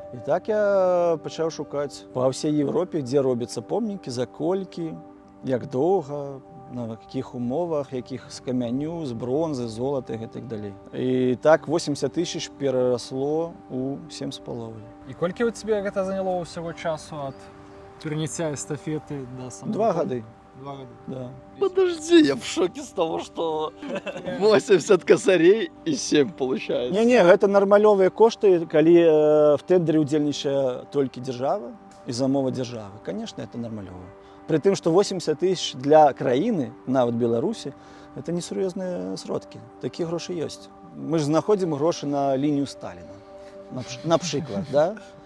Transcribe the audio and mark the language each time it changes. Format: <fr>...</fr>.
<be>І так я пачаў шукаць па ўсёй Европе, дзе робяцца помнікі, за колькі, як доўга, на якіх умовах, якіх з камяню, з бронзы, золата і так далей. І так 80 000 перарасло у 7,5. І колькі у тебе гэта заняло ўсяго часу ад пераняцця эстафеты до самого? 2 гады.</be> <ru>2 года. Да. Подожди, я в шоке с того, что 80 косарей и 7 получается.</ru> <be>Не, гэта нармалёвыя кошты, калі в тендеры удзельнічае толькі дзяржава і замова дзяржавы.</be> <ru>Конечно, это</ru> <be>нармалёва. При тым, што 80 000 для краіны, нават Беларусі, это несур'ёзныя сродкі. Такія грошы ёсць. Мы ж знаходзім грошы на лінію Сталіна. Напрыклад, да?</be>